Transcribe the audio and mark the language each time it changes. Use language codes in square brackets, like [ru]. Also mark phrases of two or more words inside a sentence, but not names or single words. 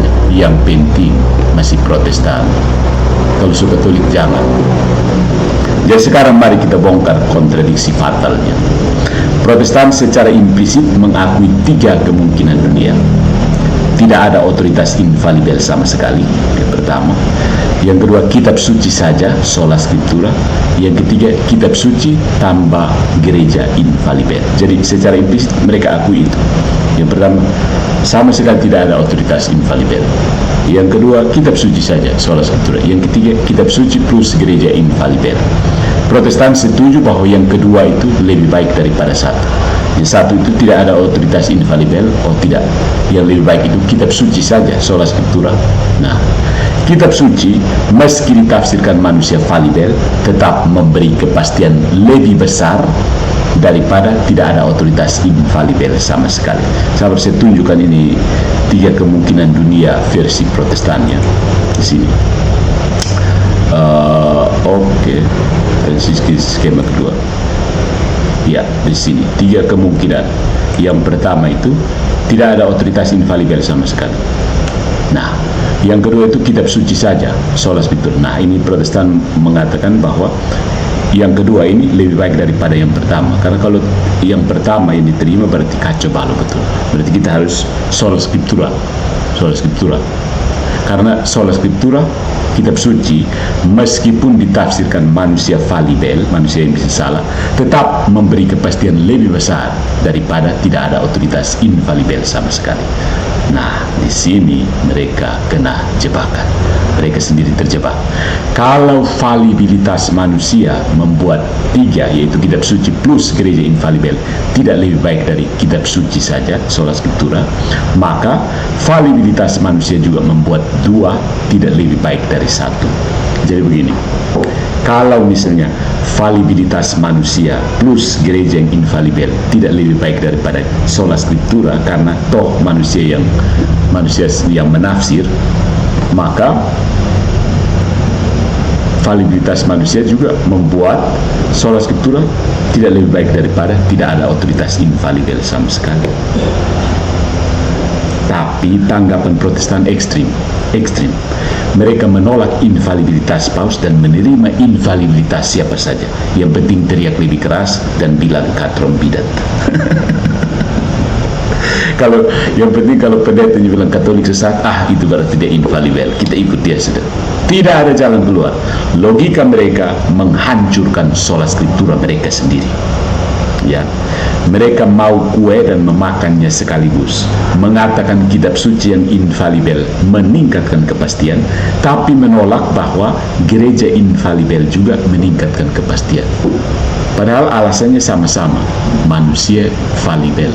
[id] Yang penting masih Protestan. Kalau suka Katolik jangan. Jadi sekarang mari kita bongkar kontradiksi fatalnya. Protestan secara implisit mengakui 3 kemungkinan dunia. Tidak ada otoritas infalibel sama sekali, yang pertama. Yang kedua, kitab suci saja, [la] sola scriptura. [id] Yang ketiga, kitab suci tambah gereja infalibel. Jadi secara implisit mereka akui itu. Yang pertama, sama sekali tidak ada otoritas infalibel. Yang kedua, kitab suci saja, [la] sola scriptura. [id] Yang ketiga, kitab suci plus gereja infalibel. Protestan setuju bahwa yang kedua itu lebih baik daripada satu. Yang satu itu tidak ada otoritas infalibel, tidak. Yang lebih baik itu kitab suci saja, [la] sola scriptura. [id] Nah, kitab suci meski ditafsirkan manusia falibel, tetap memberi kepastian lebih besar daripada tidak ada otoritas infalibel sama sekali. Saya tunjukkan ini 3 kemungkinan dunia versi Protestannya di sini. Oke. Skema kedua. Ya, di sini 3 kemungkinan. Yang pertama itu tidak ada otoritas infalibel sama sekali. Nah, yang kedua itu kitab suci saja, [la] sola scriptura. [id] Nah, ini Protestan mengatakan bahwa yang kedua ini lebih baik daripada yang pertama. Karena kalau yang pertama ini diterima berarti kacau balau betul. Berarti kita harus [la] sola scriptura. Sola scriptura. Karena sola scriptura, [id] kitab suci, meskipun ditafsirkan manusia falibel, manusia yang bisa salah, tetap memberi kepastian lebih besar daripada tidak ada otoritas infalibel sama sekali. Nah, di sini mereka kena jebakan. Mereka sendiri terjebak. Kalau falibilitas manusia membuat 3, yaitu kitab suci plus gereja infalibel, tidak lebih baik dari kitab suci saja, [la] sola scriptura, [id] maka falibilitas manusia juga membuat 2 tidak lebih baik dari 1. Jadi begini, kalau misalnya falibilitas manusia plus gereja yang infalibel tidak lebih baik daripada [la] sola scriptura, [id] karena toh manusia yang menafsir, maka falibilitas manusia juga membuat [la] sola scriptura [id] tidak lebih baik daripada tidak ada otoritas infalibel sama sekali. Tapi tanggapan Protestan ekstrim. Mereka menolak infalibilitas paus dan menerima infalibilitas siapa saja. Yang penting teriak lebih keras dan bilang katrom bidat. Yang penting kalau pendetanya bilang Katolik sesat, itu berarti dia infalibel, kita ikut dia sudah. Tidak ada jalan keluar. Logika mereka menghancurkan [la] sola scriptura [id] mereka sendiri. Ya, mereka mau kue dan memakannya sekaligus. Mengatakan kitab suci yang infalibel meningkatkan kepastian, tapi menolak bahwa gereja infalibel juga meningkatkan kepastian. Padahal alasannya sama-sama, manusia falibel.